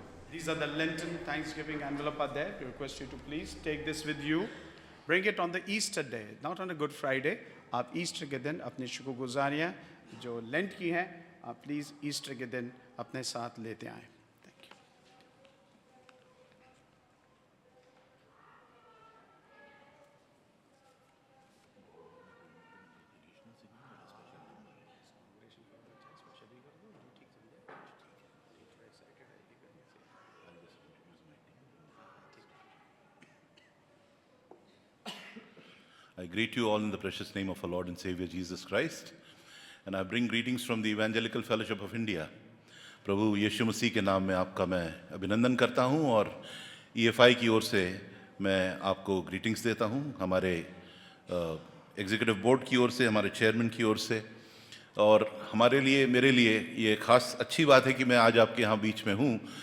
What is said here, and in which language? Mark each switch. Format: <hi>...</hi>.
<en>These are the Lenten Thanksgiving envelope are there. We request you to please take this with you. Bring it on the Easter day, not on a Good Friday.</en> <hi>आप Easter के दिन अपनी शुक्रगुजारियाँ जो lent की हैं आप please Easter के दिन अपने साथ लेते आएँ.</hi> <en>Thank you. I greet you all in the precious name of our Lord and Savior Jesus Christ, and I bring greetings from the Evangelical Fellowship of India.</en> <hi>प्रभु यीशु मसीह के नाम में आपका मैं अभिनंदन करता हूं और EFI की ओर से मैं आपको ग्रीटिंग्स देता हूं, हमारे एग्जीक्यूटिव बोर्ड की ओर से, हमारे चेयरमैन की ओर से, और हमारे लिए, मेरे लिए ये खास अच्छी बात है कि मैं आज आपके यहाँ बीच में हूँ.</hi>